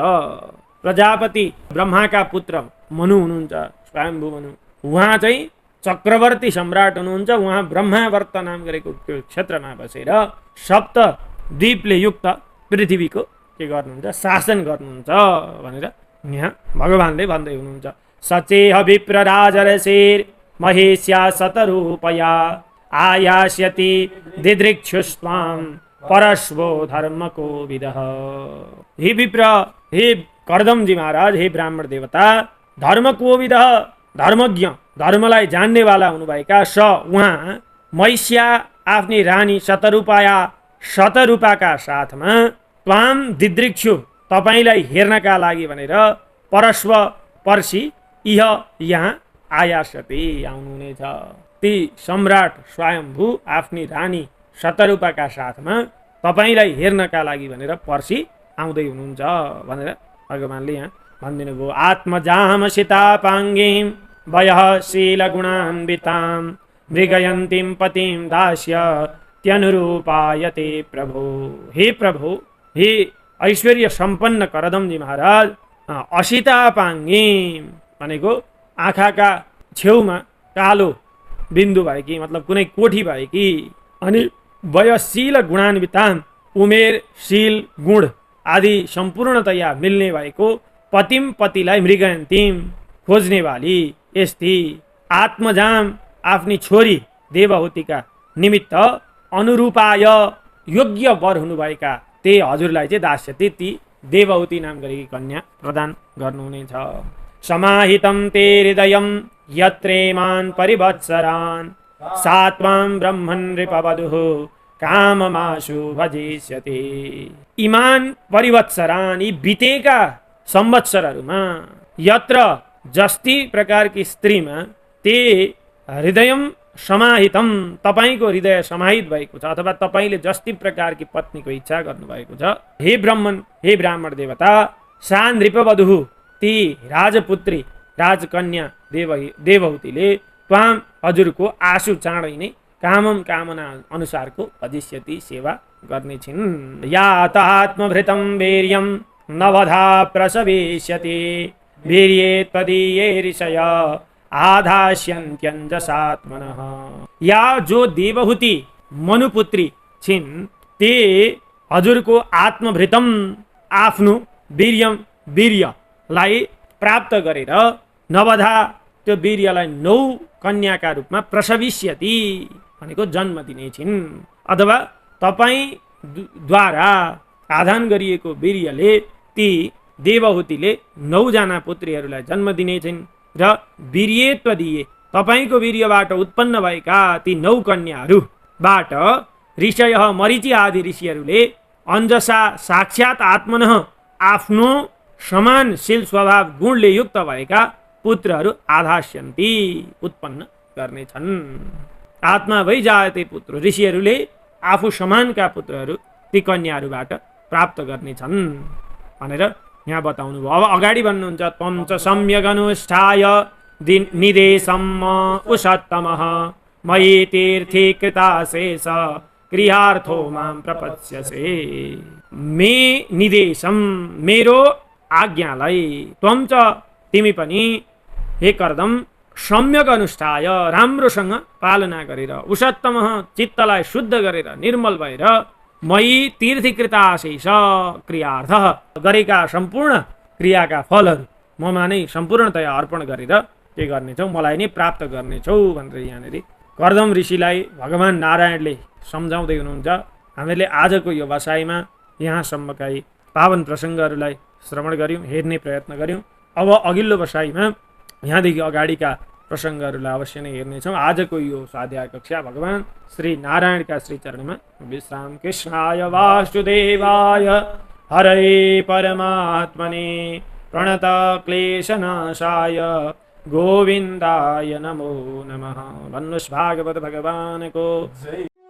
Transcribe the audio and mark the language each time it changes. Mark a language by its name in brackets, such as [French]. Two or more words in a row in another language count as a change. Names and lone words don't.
[Nepali] प्रजापति ब्रह्माका पुत्र मनु हुनुहुन्छ, स्वयम्भू मनु। उहाँ चाहिँ चक्रवर्ती सम्राट हुनुहुन्छ। उहाँ ब्रह्मावर्त नाम गरेको क्षेत्रमा बसेर सप्त द्वीपले युक्त पृथ्वीको के गर्नुहुन्छ, शासन गर्नुहुन्छ भनेर यहाँ भगवानले भन्दै हुनुहुन्छ। [Sanskrit] सचेह विप्र राजर्षिर महेश्या शतरूपया आयास्यति दिदृक्षुस्त्वां परश्वो धर्मको विदः। [Nepali] हे विप्र, हे कर्दमजी महाराज, हे ब्राह्मण देवता, धर्मकोविदः, धर्मज्ञ, धर्मलाई जान्नेवाला हुनुभएका स उहाँ महिष्या आफ्नी रानी शतरूपाका साथमा [Sanskrit] त्वाम दिदृक्षु [Nepali] तपाईलाई हेर्नका लागि भनेर परश्व पर्सि इह यहाँ आयास्यति आउनुहुनेछ। ती सम्राट स्वयम्भू आफ्नी रानी शतरूपाका साथमा तपाईलाई हेर्नका लागि भनेर पर्सि आउँदै हुनुहुन्छ भनेर भगवानले यहाँ भनिदिनु भयो। [Sanskrit] आत्मजाम सीतापाङ्गीं वयः शीलगुणान्वितां मृगयन्तीं पतिं दास्य त्यनुरूपायते प्रभु। [Nepali] हे प्रभु, हे ऐश्वर्य सम्पन्न करदमजी महाराज, असितापाङ्गीं भनेको आँखाका छेउमा कालो बिन्दु भएकी, मतलब कुनै कोठी भएकी, अनि [Sanskrit] वयशील गुणान्वितां [Nepali] उमेर शील गुण आदि सम्पूर्णतया मिल्ने भएको, पतिम पतिलाई मृगयन्तीम खोज्नेवाली यस्ती, आत्मजाम आफ्नी छोरी देवहूतिका निमित्त अनुरूपाय योग्य वर हुनुभएका ते हजुरलाई चाहिँ दास्यति ती देवहूति नाम गरेकी कन्या प्रदान गर्नुहुनेछ। [Sanskrit] समाहितं ते हृदयं यत्रेमान् परिवत्सरान् सात्वां ब्रह्मन् नृपवधुः काममाशु भजिष्यति। इमान परिवत्सरान्, [Nepali] यी बितेका संवत्सरहरूमा, यत्र जस्ती प्रकारकी स्त्रीमा, [Sanskrit] ते हृदयं समाहितम [Nepali] तपाईको हृदय समाहित भएको छ, अथवा तपाईले जस्ती प्रकारकी पत्नीको इच्छा गर्नुभएको छ। हे ब्रह्मन, हे ब्राह्मण देवता, [Sanskrit] सा नृपवधुः, [Nepali] ती राजपुत्री राजकन्या देवहूतिले त्वाम हजुरको आशु चाँडै नै कामम कामना अनुसारको भजिष्यति सेवा गर्नेछिन्। [Sanskrit] या त आत्मभृतं वीर्यं नवधा प्रसविष्यति वीर्ये त्वदीये ऋषय आधास्यन्त्यञ्जसात्मनः। [Nepali] या जो देवहूति मनुपुत्री छिन्, ते हजुरको आत्मभृतम आफ्नो वीर्यलाई प्राप्त गरेर नवधा त्यो वीर्यलाई 9 कन्याका रूपमा प्रसविष्यति भनेको जन्म दिनेछिन्, अथवा तपाईद्वारा आधान गरिएको वीर्यले ती देवहूतिले 9 जना पुत्रीहरूलाई जन्म दिनेछिन्। र वीर्यत्व दिए तपाईको वीर्यबाट उत्पन्न भएका ती 9 कन्याहरूबाट ऋषय मरीचि आदि ऋषिहरूले अञ्जसा साक्षात् आत्मनः आफ्नो समान शील स्वभाव गुणले युक्त भएका पुत्रहरू आधास्यन्ति उत्पन्न गर्नेछन्। [Sanskrit] आत्मा भई जायते पुत्र, [Nepali] ऋषिहरूले आफू समानका पुत्रहरू ती कन्याहरूबाट प्राप्त गर्नेछन् भनेर यहाँ बताउनु भयो। अब अगाडि भन्नुहुन्छ, [Sanskrit] त्वं च सम्यग् अनुष्ठाय निदेशम् उषत्तमः मयि तीर्थीकृताशेष क्रियार्थो मां प्रपत्स्यसे। [Nepali] मे निदेशम, मेरो आज्ञालाई, त्वं च तिमी पनि हे कर्दम [Sanskrit] सम्यक अनुष्ठाय [Nepali] राम्रोसँग पालना गरेर, उषत्तमः चित्तलाई शुद्ध गरेर निर्मल भएर, [Sanskrit] मयि तीर्थीकृताशेष क्रियार्थ [Nepali] गरेका सम्पूर्ण क्रियाका फलहरू ममा नै सम्पूर्णतया अर्पण गरेर के गर्नेछौ, मलाई नै प्राप्त गर्नेछौ भनेर यहाँनिर कर्दम ऋषिलाई भगवान नारायणले सम्झाउँदै हुनुहुन्छ। हामीले आजको यो बसाइमा यहाँसम्मका पावन प्रसङ्गहरूलाई श्रवण गऱ्यौँ, हेर्ने प्रयत्न गऱ्यौँ। अब अघिल्लो बसाइमा यहाँदेखि अगाडिका प्रसङ्गहरूलाई अवश्य नै हेर्नेछौँ। आजको यो स्वाध्याय कक्षा भगवान श्री नारायणका श्री चरणमा विश्राम। [Sanskrit] कृष्णाय वासुदेवाय हरे परमात्मने प्रणत क्लेशनाशाय गोविंदाय नमो नमः। वन्नुष भागवत भगवान को।